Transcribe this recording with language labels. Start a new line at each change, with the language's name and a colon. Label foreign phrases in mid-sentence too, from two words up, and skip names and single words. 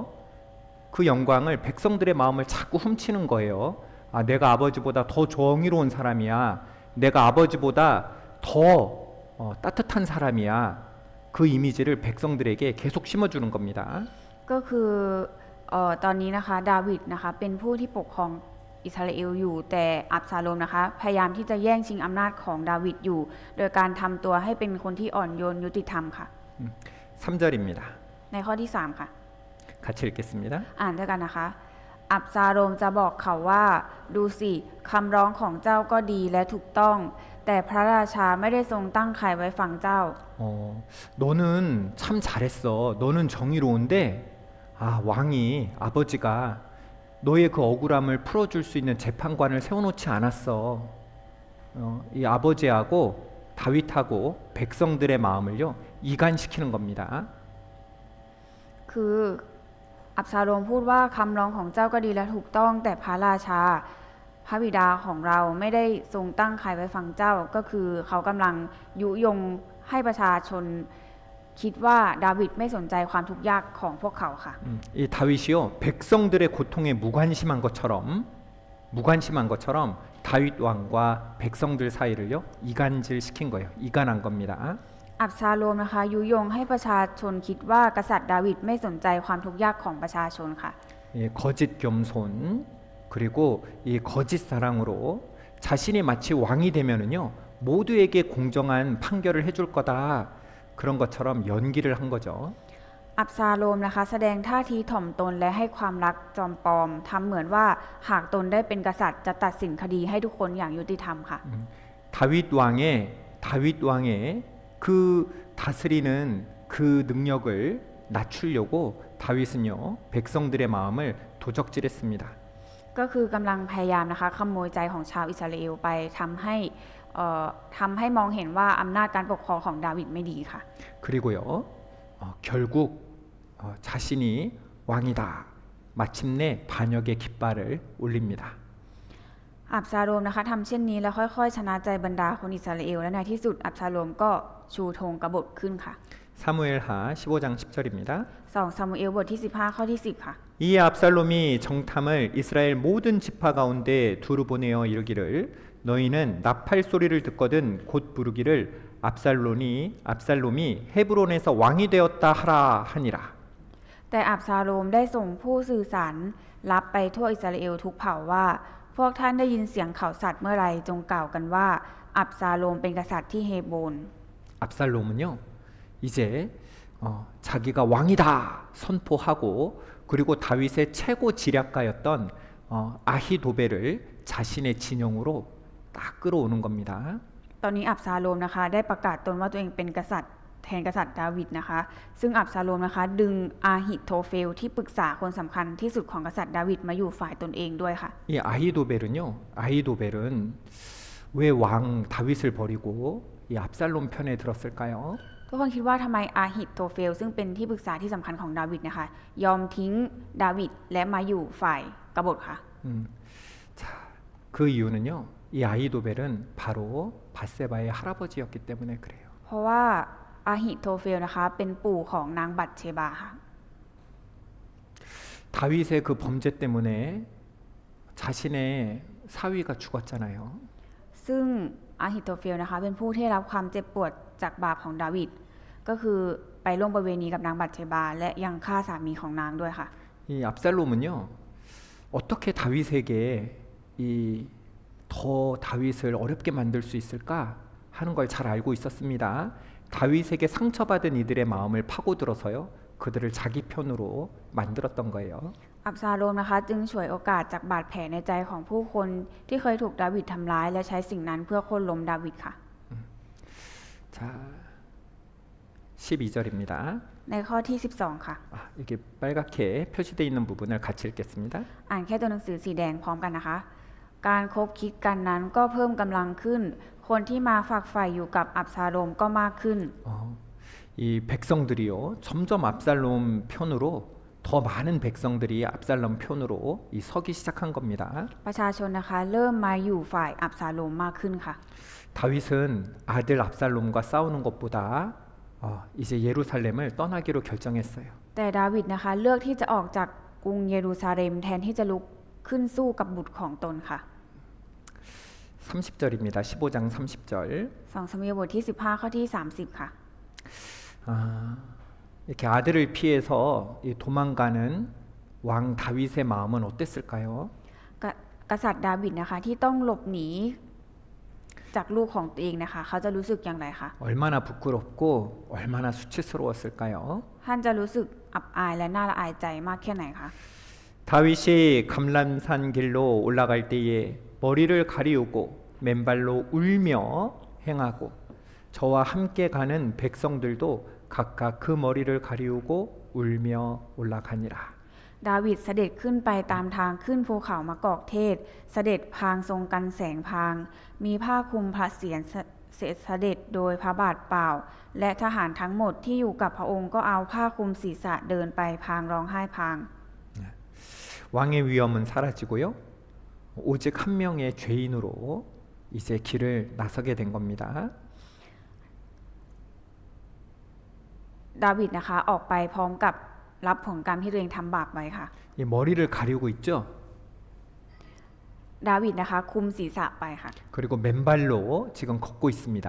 Korean: 그 영광을 백성들의 마음을 자꾸 훔치는 거예요. 아, 내가 아버지보다 더 정의로운 사람이야. 내가 아버지보다 더 따뜻한 사람이야. 그 이미지를 백성들에게 계속 심어주는 겁니다.
Thai: ก็คือตอนนี้นะคะดาวิดนะคะเป็นผู้ที่ปกครองอิสราเอลอยู่แต่อับซาโลมนะคะพยายามที่จะแย่งชิงอำนาจของดาวิดอยู่ โดยการทำตัวให้เป็นคนที่อ่อนโยนยุติธรรมค่ะ
Korean: 3절입니다.
Thai: ในข้อที่ 3 ค่ะ
Korean: 같이 읽겠습니다.
Thai: อ่านด้วยกันนะคะ อับซาโลมจะบอกเขาว่าดูสิคำร้องของเจ้าก็ดีและถูกต้อง แต่พระราชาไม่ได้ทรงตั้งใครไว้ฟังเจ้า
Korean: 너는 참 잘했어. 너는 정의로운데 왕이 아버지가 너의 그 억울함을 풀어줄 수 있는 재판관을 세워놓지 않았어. 이 아버지하고 다윗하고 백성들의 마음을요 이간시키는 겁니다.
Thai: คืออับซาโลมพูดว่าคำร้องของเจ้าก็ดีและถูกต้อง แต่พระราชาพระบิดาของเราไม่ได้ทรงตั้งใครไว้ฟังเจ้า ก็คือเขากำลังยุยงให้ประชาชนคิดว่าดาวิดไม่สนใจความทุกข์ยากของพวกเขาค่ะ
Korean: 이 다윗이요 백성들의 고통에 무관심한 것처럼 다윗 왕과 백성들 사이를요 이간질시킨 거예요. 이간한 겁니다.
Thai: อับซาโลมนะคะยุยงให้ประชาชนคิดว่ากษัตริย์ดาวิดไม่สนใจความทุกข์ยากของประชาชนค่ะ
Korean: 거짓 겸손 그리고 이 거짓 사랑으로 자신이 마치 왕이 되면은요 모두에게 공정한 판결을 해줄 거다 그런 것처럼 연기를 한 거죠.
Thai: อับซาโลมนะคะแสดงท่าทีถ่อมตนและให้ความรักจอมปลอมทำเหมือนว่าหากตนได้เป็นกษัตริย์จะตัดสินคดีให้ทุกคนอย่างยุติธรรมค่ะ
Korean: 다윗 왕의 그 다스리는 그 능력을 낮추려고 다윗은요 백성들의 마음을 도적질했습니다.
Thai: ก็คือกำลังพยายามนะคะขโมยใจของชาวอิสราเอลไปทำให้มองเห็นว่าอำนาจการปกครองของดาวิดไม่ดีค่ะ
Korean: 그리고요 결국 자신이 왕이다. 마침내 반역의 깃발을 올립니다.
Thai: อับซาโลมนะคะทำเช่นนี้แล้วค่อยๆชนะใจบรรดาคนอิสราเอลและในที่สุดอับซาโลมก็ชูธงกบฏขึ้นค่ะ
Korean: 사무엘하 15장 10절입니다.
Thai: 2 ซามูเอลบทที่15ข้อที่10ค่ะ
Korean: 이 압살롬이 정탐을 이스라엘 모든 지파 가운데 두루 보내어 이르기를 너희는 나팔 소리를 듣거든 곧 부르기를 압살롬이 헤브론에서 왕이 되었다 하라 하니라.
Thai: แต่อับซาโลมได้ส่งผู้สื่อสารรับไปทั่วอิสราเอลทุกเผ่าว่าพวกท่านได้ยินเสียงข่าวสัตว์เมื่อไรจงกล่าวกันว่าอับซาโลมเป็นกษัตริย์ที่เฮโบน
Korean: 압살롬은요 이제 자기가 왕이다 선포하고 그리고 다윗의 최고 지략가였던 아히도벨을 자신의 진영으로 딱 끌어오는 겁니다.
Thai: ตอนนี้อับซาโลมนะคะได้ประกาศตนว่าตัวเองเป็นกษัตริย์แทนกษัตริย์ดาวิดนะคะซึ่งอับซาโลมนะคะดึงอาฮิโทเฟลที่ปรึกษาคนสำคัญที่สุดของกษัตริย์ดาวิดมาอยู่ฝ่ายตนเองด้วยค่ะ
Korean: 이 아히도벨은 왜 왕 다윗을 버리고 이 압살롬 편에 들었을까요?
Thai: ทุกคนคิดว่าทำไมอาฮิโทเฟลซึ่งเป็นที่ปรึกษาที่สำคัญของดาวิดนะคะยอมทิ้งดาวิดและมาอยู่ฝ่ายกบฏค่ะ
Korean: 자, 그 이유는요. 이 아히도벨은 바로 밧세바의 할아버지였기 때문에 그래요.
Thai: เพราะว่าอาฮิโทเฟลนะคะเป็นปู่ของนางบัตเชบาค่ะ
Korean: 다윗의 그 범죄 때문에 자신의 사위가 죽었잖아요.
Thai: ซึ่งอาฮิโทเฟลนะคะเป็นผู้ที่รับความเจ็บปวดจากบาปของดาวิดก็คือไปร่วมประเวณีกับนางบัตเชบาและยังฆ่าสามีของนางด้วยค่ะ
Korean: 이 압살롬은요. 어떻게 다윗에게 이 더 다윗을 어렵게 만들 수 있을까 하는 걸 잘 알고 있었습니다. 다윗에게 상처받은 이들의 마음을 파고들어서요. 그들을 자기 편으로 만들었던 거예요.
Thai: อับซาโลมนะคะจึงฉวยโอกาสจากบาดแผลในใจของผู้คนที่เคยถูกดาวิดทำร้ายและใช้สิ่งนั้นเพื่อโค่นล้มดาวิดค่ะ
Korean: 자, 12절입니다.
Thai: ในข้อที่ 12 ค่ะ
Korean: 이렇게 빨갛게 표시되어 있는 부분을 같이 읽겠습니다.
Thai: อ่านแค่ตัวหนังสือสีแดงพร้อมกันนะคะ การคบคิดกันนั้นก็เพิ่มกำลังขึ้น คนที่มาฝักใฝ่อยู่กับอับซาโลมก็มากขึ้น
Korean: 이 백성들이요 점점 압살롬 편으로 더 많은 백성들이 압살롬 편으로 서기 시작한 겁니다.
Thai: ประชาชนนะคะเริ่มมาอยู่ฝ่ายอับซาโลมมากขึ้นค่ะ
Korean: 다윗은 아들 압살롬과 싸우는 것보다 이제 예루살렘을 떠나기로 결정했어요.
Thai: แต่ดาวิดนะคะเลือกที่จะออกจากกรุงเยรูซาเล็มแทนที่จะลุกขึ้นสู้กับบุตรของตนค่ะ
Korean: 30절입니다. 15장 30절.
Thai: 2 ซามูเอลบทที่15ข้อที่30ค่ะ
Korean: 이렇게 아들을 피해서 이 도망가는 왕 다윗의 마음은 어땠을까요?
Thai: กษัตริย์ดาวิดนะคะที่ต้องหลบหนีจากลูกของตัวเองนะคะเขาจะรู้สึกอย่างไรคะ
Korean: 얼마나 부끄럽고 얼마나 수치스러웠을까요?
Thai: ท่านจะรู้สึกอับอายและน่าละอายใจมากแค่ไหนคะ
Korean: 다윗이 감람산 길로 올라갈 때에 머리를 가리우고 맨발로 울며 행하고 저와 함께 가는 백성들도 각각 그 머리를 가리우고 울며 올라가니라.
Thai: ดาวิดเสด็จขึ้นไปตามทางขึ้นภูเขามะกอกเทศเสด็จพางทรงกันแสงพางมีผ้าคลุมพระเศียรเสด็จโดยพระบาทเปล่าและทหารทั้งหมดที่อยู่กับพระองค์ก็เอาผ้าคลุมศีรษะเดินไปพางร้องไห้พาง
Korean: 왕의 위엄은 사라지고요. 오직 한 명의 죄인으로 이제 길을 나서게 된 겁니다.
Thai: ดาวิดนะคะออกไปพร้อมกับรับผลกรรมที่ตัวเองทำบาปไว้ค่ะ
Korean: 이 머리를 가리우고 있죠.
Thai: ดาวิดนะคะคุมศีรษะไปค่ะ
Korean: 그리고 맨발로 지금 걷고 있습니다.